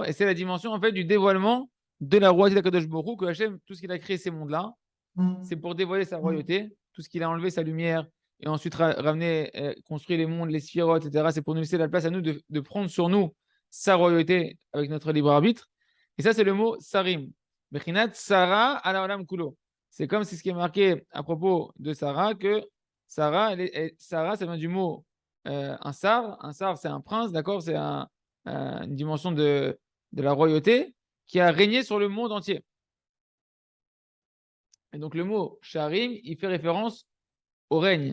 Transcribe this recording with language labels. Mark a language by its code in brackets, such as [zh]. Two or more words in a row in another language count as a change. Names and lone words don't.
[fr] Et c'est la dimension, en fait, du dévoilement de la royauté d'Akadosh Baruch Hu, que Hachem, tout ce qu'il a créé ces mondes-là, c'est pour dévoiler sa royauté, tout ce qu'il a enlevé sa lumière, et ensuite ramener, construire les mondes, les sphérotes, etc. C'est pour nous laisser la place à nous de prendre sur nous sa royauté avec notre libre arbitre. Et ça, c'est le mot sarim. [he] בחינת שרה על העולם כולו. [fr] C'est comme c'est ce qui est marqué à propos de Sarah, que Sarah, Sarah, ça vient du mot un sar. Un sar, c'est un prince, d'accord? C'est une dimension de la royauté qui a régné sur le monde entier. Et donc le mot sharim, il fait référence au règne.